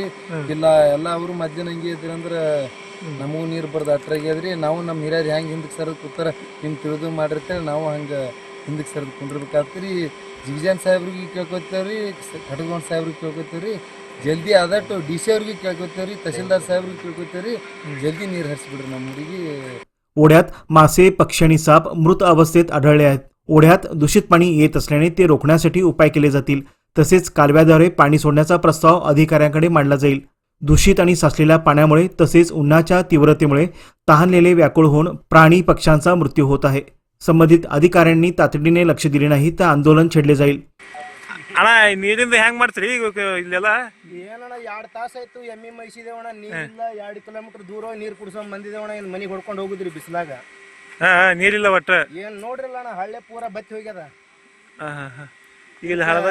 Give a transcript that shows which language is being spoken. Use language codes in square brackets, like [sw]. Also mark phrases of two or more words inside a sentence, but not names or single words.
[kn] ಇಲ್ಲ ಎಲ್ಲ ಅವರು ಮಧ್ಯಾಹ್ನ ಹಂಗೆ ಇದ್ರಂದ್ರೆ ನಮಗೂ ನೀರು ಬರ್ದು ಅಟ್ರಾಗ್ಯದ್ರಿ. ನಾವು ನಮ್ಮ ಹಿರಿಯರು ಹೆಂಗೆ ಹಿಂದಕ್ಕೆ ಸರದ್ ಕೂತಾರ ನಿಮ್ಗೆ ತಿಳಿದು ಮಾಡಿರ್ತೇವೆ, ನಾವು ಹಂಗೆ ಹಿಂದಕ್ಕೆ ಸರದ್ ಕುಂಡಿರ್ಬೇಕಾಗ್ತರಿ. ಜಿಗಜಾನ್ ಸಾಹೇಬ್ರಿಗೆ ಕೇಳ್ಕೊತೇವ್ರಿ, ಖಡ್ಗೌಂಡ್ ಸಾಹೇಬ್ರಿಗೆ ಕೇಳ್ಕೊತೇವ್ರಿ, ಜಲ್ದಿ ಆದಟ್ಟು DC ಅವ್ರಿಗೆ ಕೇಳ್ಕೊತೇವ್ರಿ, ತಹಸೀಲ್ದಾರ್ ಸಾಹೇಬ್ರಿಗೆ ಕೇಳ್ಕೊತೇವ್ರಿ, ಜಲ್ದಿ ನೀರು ಹರಿಸ್ಬಿಡ್ರಿ ನಮ್ಮ ಊರಿಗೆ. [mr] ओढ्यात मासे, पक्षी आणि साप मृत अवस्थेत आढळले आहेत. ओढ्यात दूषित पाणी येत असल्याने ते रोखण्यासाठी उपाय केले जातील. तसेच कालव्याद्वारे पाणी सोडण्याचा प्रस्ताव अधिकाऱ्यांकडे मांडला जाईल. दूषित आणि साचलेल्या पाण्यामुळे तसेच उन्हाच्या तीव्रतेमुळे तहानलेले व्याकुळ होऊन प्राणी पक्ष्यांचा मृत्यू होत आहे. संबंधित अधिकाऱ्यांनी तातडीने लक्ष दिले नाही तर आंदोलन छेडले जाईल. [kn] ಅಣ್ಣ ನೀರಿಂದ ಹೆಂಗ್ ಮಾಡ್ತೀರಿ ಇಲ್ಲೆಲ್ಲ? ಏನಣ್ಣ 2 ತಾಸಾಯ್ತು ಎಮ್ಮಿ ಮೈಸಿದೇವಣ್ಣ, ನೀರಿಲ್ಲ. 2 ಕಿಲೋಮೀಟರ್ ದೂರ ನೀರು ಕುಡಿಸೋನ್ ಬಂದಿದ್ದೇವಣ್ಣ. ಇನ್ನು ಮನೆಗೆ ಹೊಡ್ಕೊಂಡು ಹೋಗುದ್ರಿ ಬಿಸಿಲಾಗ. ನೀರಿಲ್ಲ ಒಟ್ಟ ಏನ್ ನೋಡ್ರಿಲ್ಲ ಅಣ್ಣ, ಹಳ್ಳೆ ಪೂರ ಬತ್ತಿ ಹೋಗ್ಯದ. ಈಗ ಹಳದ